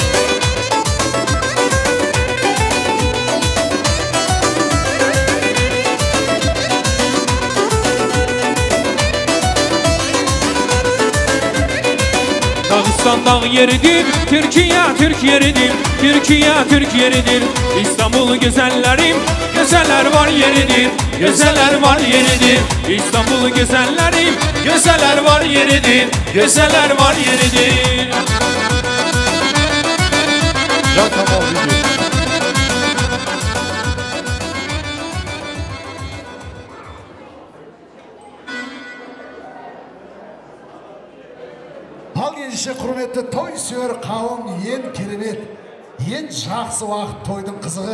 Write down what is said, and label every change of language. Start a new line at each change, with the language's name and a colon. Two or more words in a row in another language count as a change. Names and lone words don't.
Turkish: Dağıstan dağ yeridir, Türkiye Türk yeridir, Türkiye Türk yeridir. İstanbul güzellerim, güzeller var yeridir, güzeller var yeridir. İstanbul güzellerim, güzeller var yeridir, güzeller var yeridir. Can Kamal video.
Kazakh: Ал ендеше құрметті той сүйер қауым, ең керемет, ең жақсы уақыт тойдың қызығы.